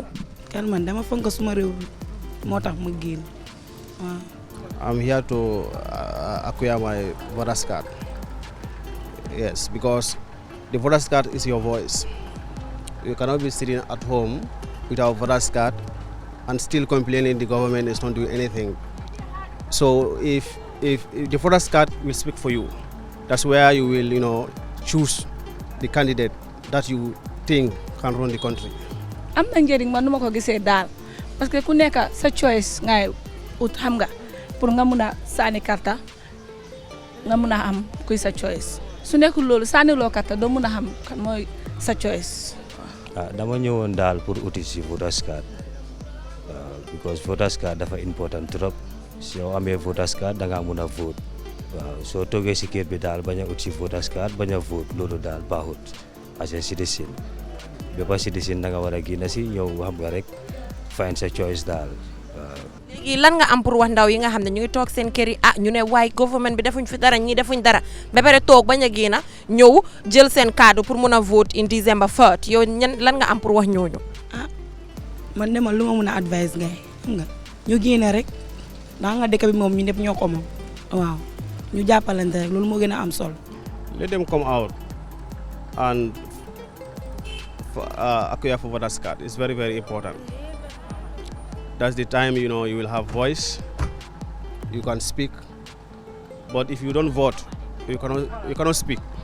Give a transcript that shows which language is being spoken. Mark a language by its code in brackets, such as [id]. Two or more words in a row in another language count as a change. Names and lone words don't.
[wo] kan man dama fonk suma réew moo tax ma génn. [en] I'm here to acquire my voter's card. Yes, because the voter's card is your voice. You cannot be sitting at home without voter's card and still complaining the government is not doing anything. So if the voter's card will speak for you, that's where you will, choose the candidate that you think can run the country. [wo] am na njëriñ man nu ma ko gisee daal [fr] parce que [wo] ku nekk sa choice ngay ut xam nga pour nga mun a sànni karta nga mun a am kuy sa choice su nekkul loolu sànni loo karta doo mun a xam kan mooy sa choice. dama ñëwoon daal pour uti si [en] voters card because voters card [wo] dafa important trop soo amee [en] voters card [wo] da ngaa mun a vote waaw soo toogee si kër bi daal bañ a ut si [en] voters card [wo] bañ a vote loolu daal baaxut [en] as a citizen [wo] bépp citizen da nga war a génn si ñëw xam nga rek find sa choice daal waaw. léegi lan nga am pour wax ndaw yi nga xam ne ñu ngi toog seen kër yi ñu ne waaye government bi defuñ fi dara ñii defuñ dara ba pare toog bañ a génn ñëw jël seen kaddu pour mun a vote [en] in December 3rd [wo] yow lan nga am pour wax ñooñu. man de man lu ma mun a advice ngay xam nga ñu génne rek ndax nga dëkk bi moom ñu ñëpp ñoo ko moom waaw ñu jàppalante rek loolu moo gën a am solo. [en] Let them come out and acquire for voters card. It's very, very important. That's the time, you know, you will have voice, you can speak, but if you don't vote, you cannot speak.